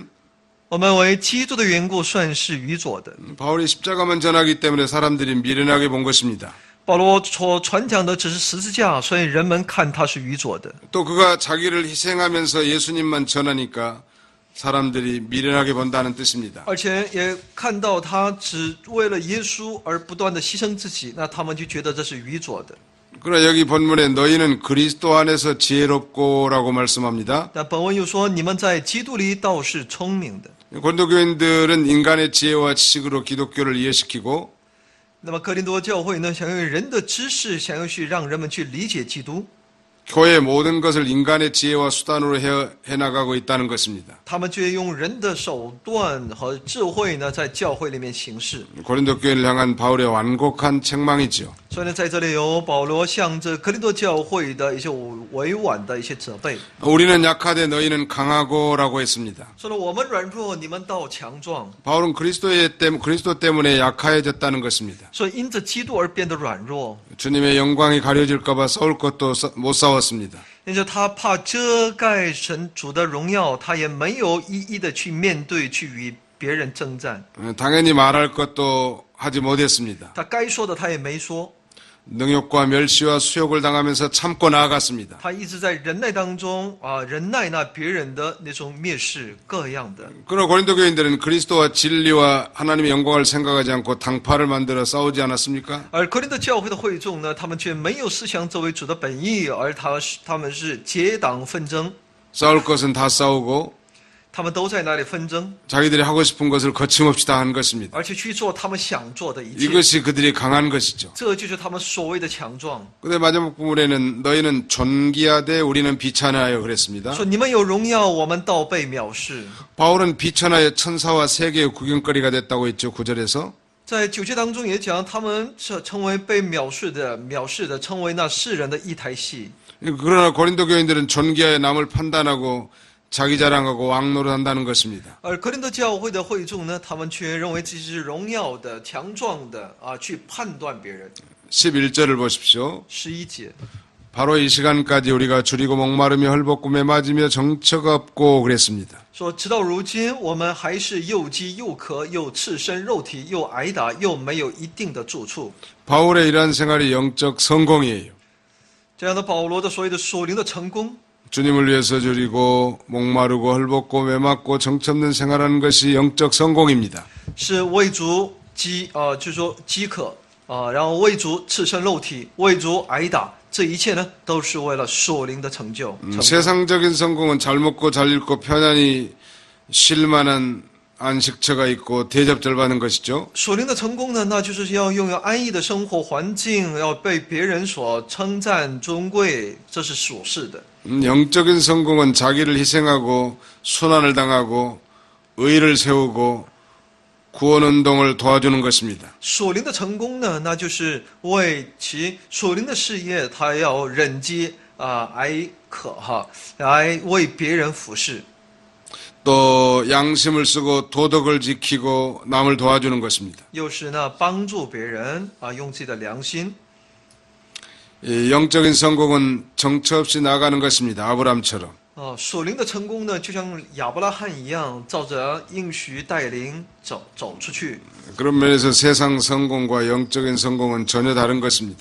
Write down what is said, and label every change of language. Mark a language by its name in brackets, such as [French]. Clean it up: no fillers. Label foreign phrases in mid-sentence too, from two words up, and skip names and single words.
[Chinese] 我们为基督的缘故算是愚拙的。 [Korean] 바울이 십자가만 전하기 때문에 사람들이 미련하게 본 것입니다. [Chinese] 保罗所传讲的只是十字架，所以人们看他是愚拙的。 [Korean] 또 그가 자기를 희생하면서 예수님만 전하니까 사람들이 미련하게 본다는 뜻입니다. [Chinese] 而且也看到他只为了耶稣而不断的牺牲自己，那他们就觉得这是愚拙的。 [Korean] 그러나 여기 본문에 너희는 그리스도 안에서 지혜롭고라고 말씀합니다. [Chinese] 但本文又说，你们在基督里倒是聪明的。 [Korean] 고린도 교인들은 인간의 지혜와 지식으로 기독교를 이해시키고 [Chinese] 那么哥林多教会呢，想用人的知识，想要去让人们去理解基督。 [Korean] 교회 모든 것을 인간의 지혜와 수단으로 해나가고 있다는 것입니다. [Chinese] 他们却用人的手段和智慧呢，在教会里面行事。 [Korean] 고린도 교회를 향한 바울의 완곡한 책망이지요. [Chinese] 所以呢，在这里有保罗向着哥林多教会的一些委婉的一些责备。 [Korean] 우리는 약하되 너희는 강하고라고 했습니다. [Chinese] 说了我们软弱，你们倒强壮。 [Korean] 바울은 그리스도 때문에 약해졌다는 것입니다. [Chinese] 所以因着基督而变得软弱。 [Korean] 주님의 영광이 가려질까봐 싸울 것도 못 싸웠습니다. [Chinese] 因着他怕遮盖神主的荣耀，他也没有一一的去面对，去与别人征战。 [Korean] 당연히 말할 것도 하지 못했습니다. [Chinese] 他该说的他也没说。 [Korean] 능욕과 멸시와 수욕을 당하면서 참고 나아갔습니다. [Chinese] 他一直在忍耐当中忍耐那别人的那种蔑视各样的。 [Korean] 그러나 고린도 교인들은 그리스도와 진리와 하나님의 영광을 생각하지 않고 당파를 만들어 싸우지 않았습니까? [Chinese] 而哥林多教会的会众呢，他们却没有思想作为主的本意，而他们是结党纷争， [Korean] 싸울 것은 다 싸우고 [Chinese] 他们都在那里纷争， [Korean] 자기들이 하고 싶은 것을 거침없이 다 한 것입니다. [Chinese] 而且去做他们想做的一切。 [Korean] 이것이 그들이 강한 것이죠. [Chinese] 这就是他们所谓的强壮。 [Korean] 근데 마지막 부분에는 너희는 존귀하되 우리는 비천하여 그랬습니다. [Chinese] 说你们有荣耀，我们倒被藐视。 [Korean] 바울은 비천하여 천사와 세계의 구경거리가 됐다고 했죠. 9절에서. [Chinese] 在9节当中也讲，他们成为被藐视的，成为那世人的一台戏。 [Korean] 그러나 고린도 교인들은 존귀하여 남을 판단하고 자기 자랑하고 왕노릇 한다는 것입니다. [Chinese] 而哥林多教会的会众呢，他们却认为自己是荣耀的、强壮的去判断别人。 [Korean] 11절을 보십시오. [Chinese] 11节， [Korean] 바로 이 시간까지 우리가 줄이고 목마르며 헐벗고 매맞으며 정처가 없고 그랬습니다. [Chinese] 说直到如今，我们还是又饥又渴，又赤身肉体，又挨打，又没有一定的住处。 [Korean] 바울의 이러한 생활이 영적 성공이에요. [Chinese] 这样的保罗的所谓的属灵的成功， [Korean] 주님을 위해서 줄이고 목마르고 헐벗고 매맞고 정처없는 생활하는 것이 영적 성공입니다. [Chinese] 是为主饥就是说饥渴然后为主赤身肉体，为主挨打， 这一切呢，都是为了属灵的成就。成功 [Korean] 세상적인 성공은 잘 먹고 잘 읽고 편안히 쉴 만한 안식처가 있고 대접절 받는 것이죠. [Chinese] 属灵的成功呢，那就是要拥有安逸的生活环境，要被别人所称赞尊贵，这是属世的。 [Korean] 영적인 성공은 자기를 희생하고 순환을 당하고 의를 세우고 구원운동을 도와주는 것입니다. [Chinese] 属灵的成功呢，那就是为其属灵的事业，他要忍饥挨渴来为别人服侍。 [Korean] 또 양심을 쓰고 도덕을 지키고 남을 도와주는 것입니다. [Chinese] 又是呢，帮助别人用自己的良心。 [Korean] 이 영적인 성공은 정처 없이 나가는 것입니다. 아브람처럼. [Chinese] 属灵的成功呢，就像亚伯拉罕一样，照着应许带领走出去。 [Korean] 그런 면에서 세상 성공과 영적인 성공은 전혀 다른 것입니다.